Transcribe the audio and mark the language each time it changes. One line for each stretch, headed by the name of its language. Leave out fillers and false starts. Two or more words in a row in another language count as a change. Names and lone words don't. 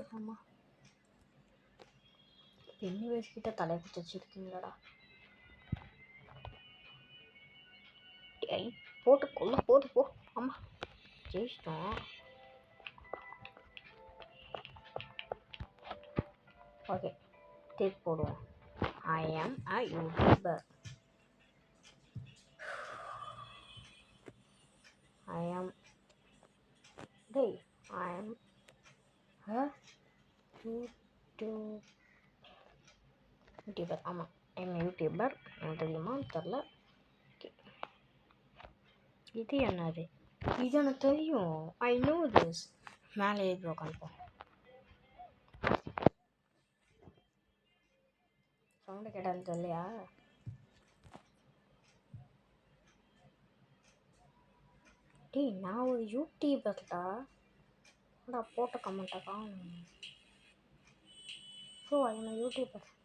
Tamil: ஆமா, பென்னி வயசுக்கிட்ட தலையை குத்தி வச்சுருக்கீங்களாடா. டேய் போட்டு கொல்ல போது போ. ஆமா ஜெயிச்சிட்டோம். ஓகே திருப்பி போடுவோம்.
English: I am a YouTuber. I am a YouTuber. ஆமாம், I am a YouTuber.
Tamil: எனக்கு தெரியுமா தெரில. இது என்னது? இது எனக்கு தெரியும்.
English: I know this.
Tamil: மேலே ஏறி உட்காந்துப்போம். சவுண்டு கேட்டாலும் தெரியலையா? டேய் நான் ஒரு யூடியூபர்டா. போட்ட கமெண்ட்டை காணும்.
English: So I YouTuber.